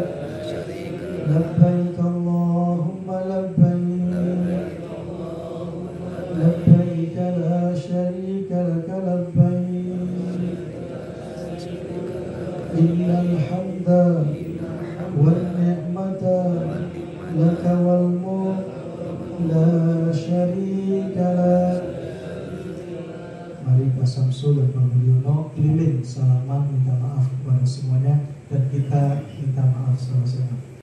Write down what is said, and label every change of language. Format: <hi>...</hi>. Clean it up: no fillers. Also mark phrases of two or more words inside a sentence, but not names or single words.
<ar>لبيك اللهم لبيك لبيك لا شريك لك لبيك إن الحمد والنعمة لك والملك لا شريك لك.</ar> <id>Mari Pak Samsul dan Pak Mulyono keliling salaman minta maaf kepada semuanya dan kita minta maaf sama-sama.</id>